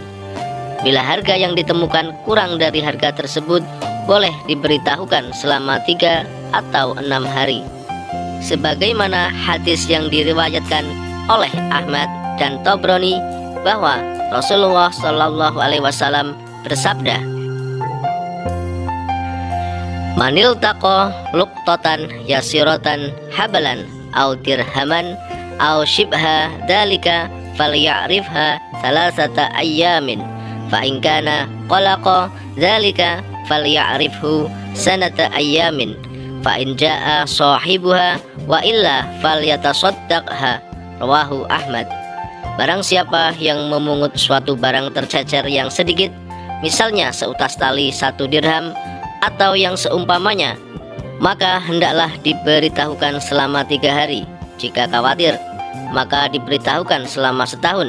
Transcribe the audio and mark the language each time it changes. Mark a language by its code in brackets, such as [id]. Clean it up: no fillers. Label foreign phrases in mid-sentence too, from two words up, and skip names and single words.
[id] Bila harga yang ditemukan kurang dari harga tersebut, boleh diberitahukan selama 3 atau 6 hari. Sebagaimana hadis yang diriwayatkan oleh Ahmad dan Tabrani bahwa Rasulullah [ar] صلى الله عليه وسلم [id] bersabda, [ar] "من التقط لقطة يسيرة حبلا أو درهما أو شبه ذلك فليعرفها ثلاثة أيام فإن كان فوق ذلك فليعرفه ستة أيام فإن جاء صاحبها وإلا فليتصدقها." رواه أحمد. [id] Barang siapa yang memungut suatu barang tercecer yang sedikit, misalnya seutas tali 1 dirham atau yang seumpamanya, maka hendaklah diberitahukan selama 3 hari. Jika khawatir, maka diberitahukan selama setahun.